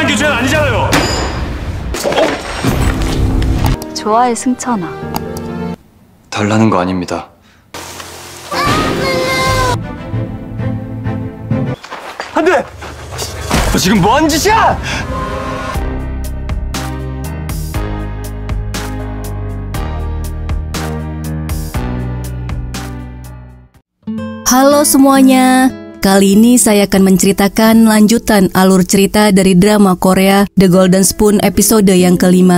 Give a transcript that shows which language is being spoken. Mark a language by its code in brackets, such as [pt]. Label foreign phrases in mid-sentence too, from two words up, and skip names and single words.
[ko] 교체는 아니잖아요. 좋아해, 승천아. 달라는 거 아닙니다. 안 돼! 너 지금 뭐 하는 짓이야? [id] Halo semuanya, kali ini saya akan menceritakan lanjutan alur cerita dari drama Korea The Golden Spoon episode yang kelima.